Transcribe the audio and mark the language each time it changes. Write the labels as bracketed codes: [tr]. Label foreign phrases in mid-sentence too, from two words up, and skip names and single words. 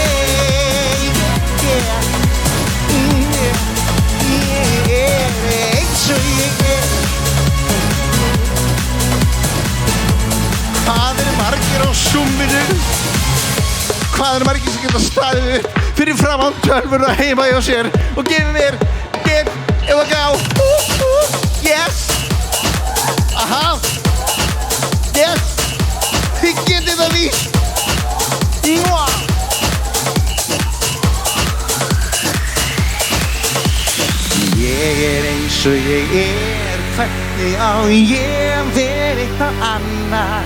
[is] Ég er eins og ég er. Hvað margir á Zoominu? Hvað margir sem geta staðið upp fyrir framan tölvuna heima hjá sér og gefið mér ef að gá. [en] Yes. Aha. Yes. [is] Þið getið það víst. Ég er eins og ég er, hvernig á ég verið eitthvað annað?